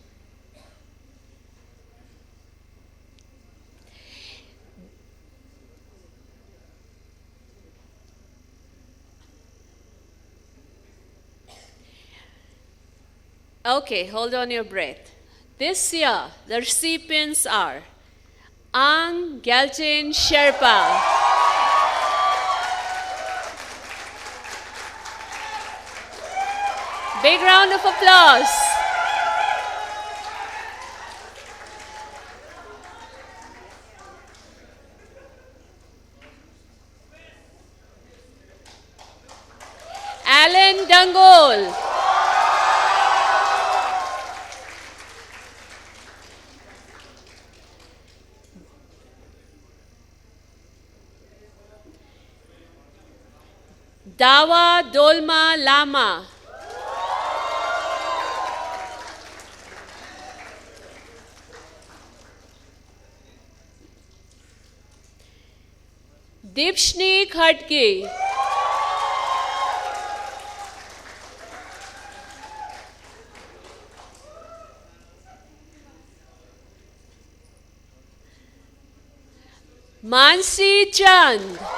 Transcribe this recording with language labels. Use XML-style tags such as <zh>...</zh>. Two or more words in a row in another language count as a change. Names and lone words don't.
<en>Okay, hold on your breath. This year, the recipients are Ang Gyalchen Sherpa. Big round of applause. Alan Dangol. Dawa Dolma Lama. Dipshni Khatge. Mansi Chand.</en>